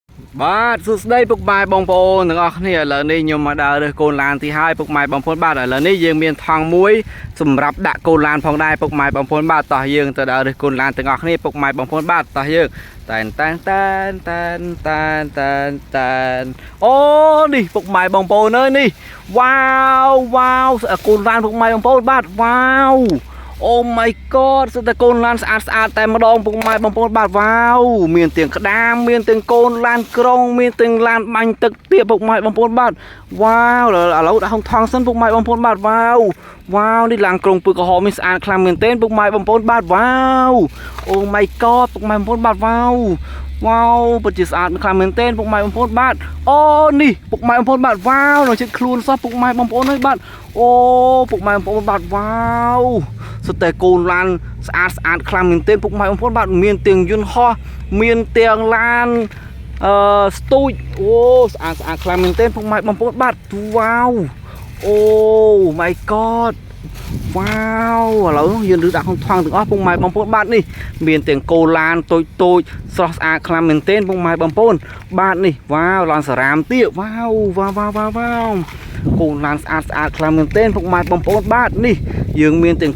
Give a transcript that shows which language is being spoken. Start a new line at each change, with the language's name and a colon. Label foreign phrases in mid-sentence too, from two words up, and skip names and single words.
Khmer: បាទសួស្តីពុកម៉ែបងប្អូនទាំងអស់គ្នាឥឡូវនេះខ្ញុំមកដើររើសកូនឡានទី2ពុកម៉ែបងប្អូនបាទឥឡូវនេះយើងមានថង់មួយសម្រាប់ដាក់កូនឡានផងដែរពុកម៉ែបងប្អូនបាទតោះយើងទៅដើររើសកូនឡានទាំងអស់គ្នាពុកម៉ែបងប្អូនបាទតោះយើងតែនអូនេះពុកម៉ែបងប្អូនអើយនេះវ៉ាវកូនឡានពុកម៉ែបងប្អូនបាទវ៉ាវអូ
English: my god
Khmer: សុទ្ធតែកូនឡានស្អាតតែម្ដងពុកម៉ែបងប្អូនបាទ វ៉ាវមានទាំងក្ដាមមានទាំងកូនឡានក្រុងមានទាំងឡានបាញ់ទឹកទៀតពុកម៉ែបងប្អូនបាទវ៉ាវឥឡូវដាក់ហុងថងសិនពុកម៉ែបងប្អូនបាទវ៉ាវនេះឡានក្រុងពឺក្រហមនេះស្អាតខ្លាំងមែនទែនពុកម៉ែបងប្អូនបាទវ៉ាវអូ
English: my god
Khmer: ពុកម៉ែបងប្អូនបាទវ៉ាវពិតជាស្អាតខ្លាំងមែនទែនពុក ម៉ែបងប្អូនបាទអូនេះពុកម៉ែបងប្អូនបាទវ៉ាវនៅជិតខ្លួនសោះពុកម៉ែបងប្អូនអើយបាទអូពុកម៉ែបងប្អូនបាទវ៉ាវសុទ្ធតែកូនឡានស្អាតខ្លាំងមែនទែនពុកម៉ែបងប្អូនបាទមានទាំងយន្តហោះមានទាំងឡានស្ទូចអូស្អាត ខ្លាំងមែនទែនពុកម៉ែបងប្អូនបាទវ៉ាវអូ
English: my god
Khmer: វ៉ាវឥឡូវយើងលើដាក់ក្នុងថង់ទាំងអស់ពុកម៉ែបងប្អូនបាទនេះមានទាំងកូនឡានតូចស្រស់ស្អាតខ្លាំងមែន ទែនពុកម៉ែបងប្អូនបាទនេះវ៉ាវឡានសារ៉ាមទៀតវ៉ាវកូនឡានស្អាតខ្លាំងមែនទែនពុកម៉ែបងប្អូនបាទនេះយើងមានទាំង